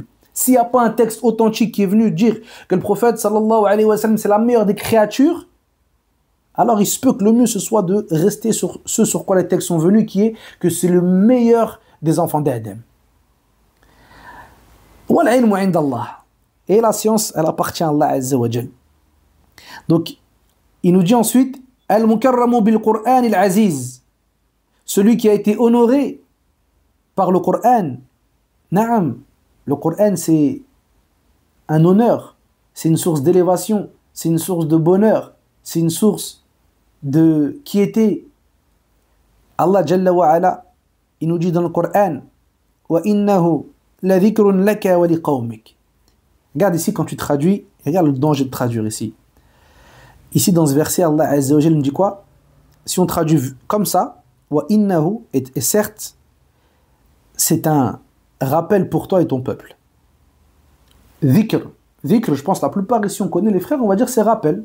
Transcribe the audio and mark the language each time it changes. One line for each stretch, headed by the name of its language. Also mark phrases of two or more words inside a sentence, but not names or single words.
French: S'il n'y a pas un texte authentique qui est venu dire que le prophète
Arabic: صلى الله عليه وسلم
French: c'est la meilleure des créatures, alors il se peut que le mieux ce soit de rester sur ce sur quoi les textes sont venus, qui est que c'est le meilleur des enfants d'Adam. Et la science, elle appartient à Allah
Arabic: عز وجل.
French: Donc, il nous dit ensuite,
Arabic: المكرم بالقرآن العزيز,
French: celui qui a été honoré par le Coran. Naam, le Coran c'est un honneur, c'est une source d'élévation, c'est une source de bonheur, c'est une source de quiété. Allah
Arabic: جل وعلا,
French: il nous dit dans le Coran,
Arabic: وإنه لذكر لك ولقومك.
French: Regarde ici quand tu traduis, regarde le danger de traduire ici. Ici dans ce verset, Allah
Arabic: عز وجل
French: nous dit quoi? Si on traduit comme ça,
Arabic: وإنه,
French: et certes, c'est un rappel pour toi et ton peuple. Dhikr, je pense la plupart ici on connaît les frères, on va dire c'est rappel.